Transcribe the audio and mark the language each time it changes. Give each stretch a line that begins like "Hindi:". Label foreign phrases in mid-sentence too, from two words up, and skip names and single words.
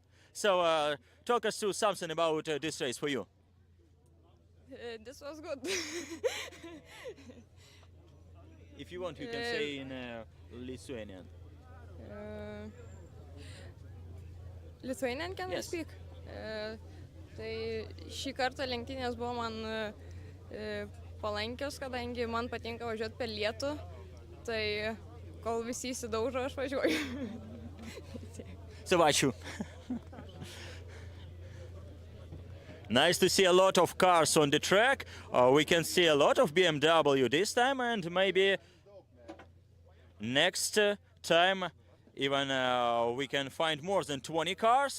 English: So talk us through something about this race for you. This was good. If you want, you can say in Lithuanian. Lithuanian, can I speak?
Lithuanian: Tai šį kartą lenktynės buvo man palankios, kadangi man patinka važiuoti per lietų, tai kol visi įsidaužo, aš važiuoju. So ačiū.
English: Nice to see a lot of cars on the track. We can see a lot of BMW this time, and maybe next time even we can find more than 20 cars.